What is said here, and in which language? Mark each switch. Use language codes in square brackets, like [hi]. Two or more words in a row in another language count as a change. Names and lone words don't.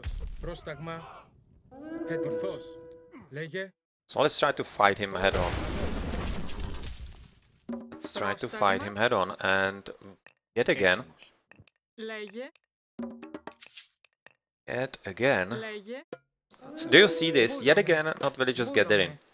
[el] Πρόσταγμα. Ορθός. Λέγε. [en] So let's try to fight him head on. Let's try to fight him head on, and yet again, [el] Έτοιμος. Λέγε. Λέγε. [en] do you see this? Yet again, not villagers gathering.